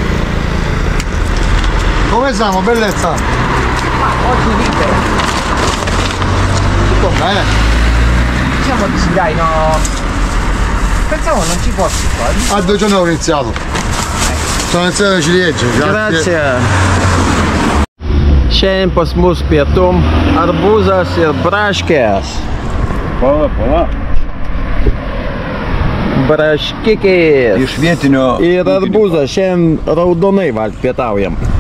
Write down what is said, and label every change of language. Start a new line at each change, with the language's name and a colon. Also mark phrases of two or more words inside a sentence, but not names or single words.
Italian: Come siamo, bellezza? Oggi libero. Tutto bene? Diciamo di sì, dai, no. Pensavo non ci fossi qua. A 2 giorni ho iniziato. Sono iniziato a ciliegie. Grazie.
Lithuanian: Šiandien pas mus pietum arbūzas ir braškės. Pala. Braškikės. Iš vietinio... Ir arbūzas. Šiandien raudonai valpietaujam.